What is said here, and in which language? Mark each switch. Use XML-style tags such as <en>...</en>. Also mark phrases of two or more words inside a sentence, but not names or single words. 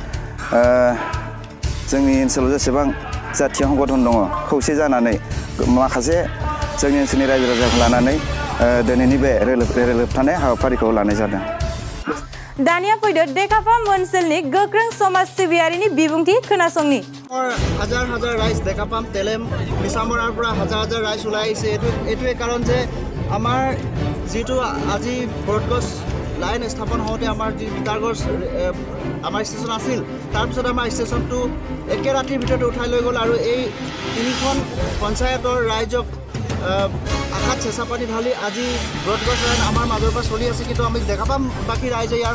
<brx>जोंनि ओनसोलाव जेसेबां जाथि संगठन दङ खौसे जानानै माखासे जोंनि ओनसोलनि रायजो राजाखौ लानानै दिनैनि बे रेल होबथानाय हाबाफारिखौ लानाय जादों दानिया फैदो डेकापाम ओनसोलनि गोख्रों समाज सिबियारिनि बिबुंथि खोनासंनि</brx> <as>হাজাৰ হাজাৰ ৰাইজ ডেকাপাম তেলেম মিছামৰাৰ পৰা হাজাৰ হাজাৰ ৰাইজ ওলাই আহিছে এইটোৱে কাৰণ যে আমাৰ যিটো আজি</as> <en>broad gauge line</en> <as>স্থাপন হওঁতে আমাৰ যি বিতাৰগড় আমাৰ ষ্টেচন আছিল তাৰপিছত আমাৰ ষ্টেচনটো একে ৰাতিৰ ভিতৰতে উঠাই লৈ গ'ল আৰু এই 3খন পঞ্চায়তৰ ৰাইজক আঘাত চেঁচা পানী ঢালি আজি</as> <en>broad gauge line</en> <as>আমাৰ মাজৰ পৰা চলি আছে কিন্তু আমি ডেকাপাম বাকী ৰাইজে ইয়াৰ</as>